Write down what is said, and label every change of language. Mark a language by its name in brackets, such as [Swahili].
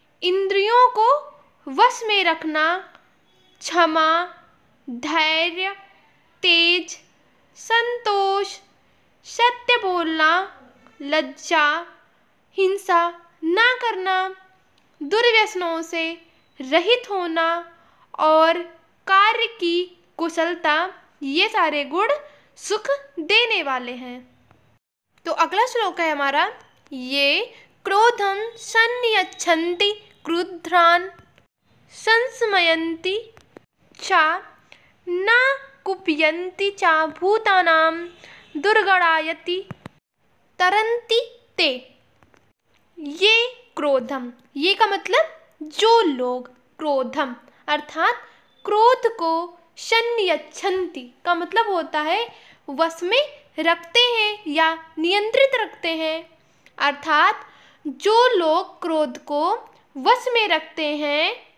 [Hindi] इंद्रियों को वश में रखना, क्षमा, धैर्य, तेज, संतोष, सत्य बोलना, लज्जा, हिंसा ना करना, दुर्व्यसनों से रहित होना और कार्य की कुशलता, ये सारे गुण सुख देने वाले हैं। तो अगला श्लोक है हमारा, [Sanskrit] ये क्रोधं संयच्छन्ति क्रुद्धान् संस्मयन्ति च न कुप्यन्ति च भूतानां दुर्गणायति तरन्ति ते। [Hindi] ये क्रोधम, ये का मतलब जो लोग, क्रोधम अर्थात क्रोध को, संयच्छन्ति का मतलब होता है वश में रखते हैं या नियंत्रित रखते हैं, अर्थात जो लोग क्रोध को वश में रखते हैं।